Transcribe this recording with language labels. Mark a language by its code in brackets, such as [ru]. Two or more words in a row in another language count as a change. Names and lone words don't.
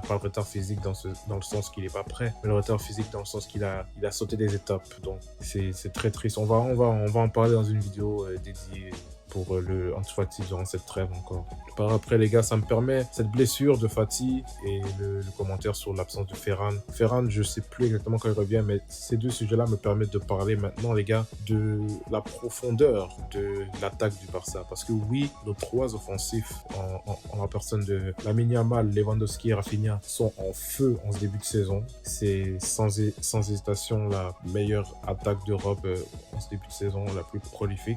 [fr] Pas le retard physique dans le sens qu'il n'est pas prêt, mais le retard physique dans le sens qu'il a sauté des étapes. Donc c'est très triste. On va en parler dans une vidéo dédiée pour le Ansu Fati durant cette trêve encore. Par après, les gars, ça me permet, cette blessure de Fati et le commentaire sur l'absence de Ferran. Ferran, je sais plus exactement quand il revient, mais ces deux sujets-là me permettent de parler maintenant, les gars, de la profondeur de l'attaque du Barça. Parce que oui, nos trois offensifs, en la personne de Lamine Yamal, Lewandowski et Rafinha, sont en feu en ce début de saison. C'est sans hésitation la meilleure attaque d'Europe en ce début de saison, la plus prolifique.